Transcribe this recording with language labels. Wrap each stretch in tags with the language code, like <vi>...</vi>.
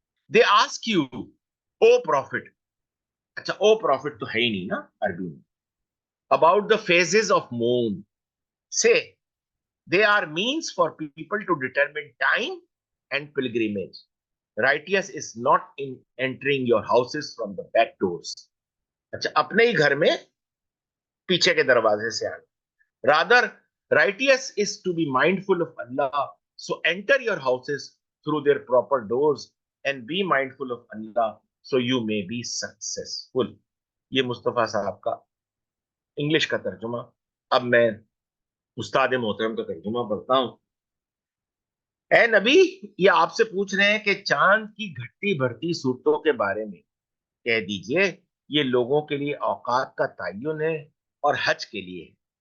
<en>they ask you O prophet,</en> <hi>अच्छा ओ profit तो है ही नहीं ना अरबी में,</hi> <en>About the phases of moon से they are means for people to determine time and pilgrimage. Righteous is not in entering your houses from the back doors.</en> <hi>अच्छा, अपने ही घर में पीछे के दरवाजे से आना।</hi> <en>Rather, righteous is to be mindful of Allah. So enter your houses through their proper doors and be mindful of Allah so you may be successful.</en> <hi>ये मुस्तफा साहब का इंग्लिश का तर्जुमा। अब मैं उस्ताद मोहतरम का तर्जुमा पढ़ता हूं। ए नबी, ये आपसे पूछ रहे हैं कि चांद की घटती भरती सूरतों के बारे में कह दीजिए, ये लोगों के लिए औकात का तयन है और हज के लिए है।</hi>